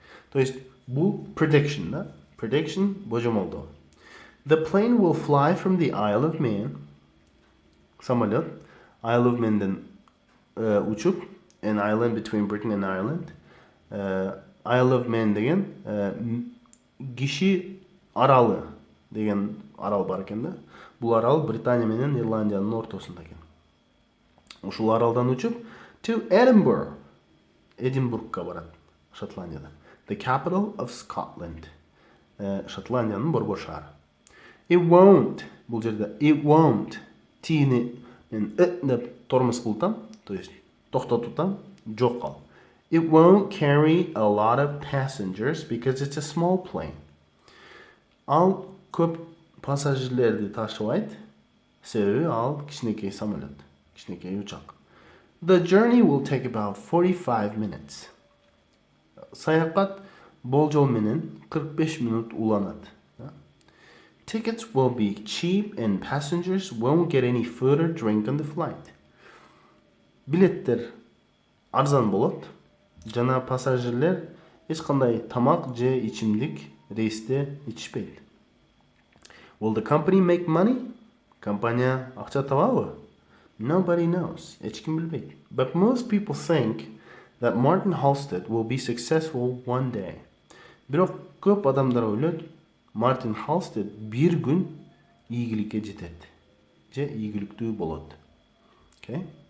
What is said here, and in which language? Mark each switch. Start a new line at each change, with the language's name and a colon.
Kyrgyz: То есть бул prediction да?
English: Prediction
Kyrgyz: божомолдоо.
English: The plane will fly from the Isle of Man.
Kyrgyz: Самолет Isle of Man'ден учуп,
English: an island between Britain and Ireland.
Kyrgyz: Isle of Man деген киши аралы деген арал бар экен да. Бул арал Британия менен Ирландиянын ортосунда экен. Ушул аралдан учуп
English: to Edinburgh.
Kyrgyz: Эдинбургка барат, Шотландияда.
English: The capital of Scotland.
Kyrgyz: Шотландиянын борбор шаары.
English: It won't.
Kyrgyz: Бул жерде
English: it won't.
Kyrgyz: Тини мен деп тормоз кылтам, то есть токтотутам, жок кал.
English: It won't carry a lot of passengers because it's a small plane.
Kyrgyz: Ал көп пассажирлерди ташыбайт, себеби ал кичинекей самолет, кичинекей учак.
English: The journey will take about 45 minutes.
Kyrgyz: Саякат болжол менен 45 минут уланат.
English: Tickets will be cheap and passengers won't get any food or drink on the flight.
Kyrgyz: Билеттер арзан болот, жана пассажирлер эч кандай тамак же ичимдик рейсте ичишпейт.
English: Will the company make money?
Kyrgyz: Компания акча табабы?
English: Nobody knows.
Kyrgyz: Эч ким билбейт.
English: But most people think that Martin Halstead will be successful one day.
Kyrgyz: Бирок көп адамдар ойлойт, Мартин Халстед бир күн ийгиликке жетет же ийгиликтүү болот. Okay?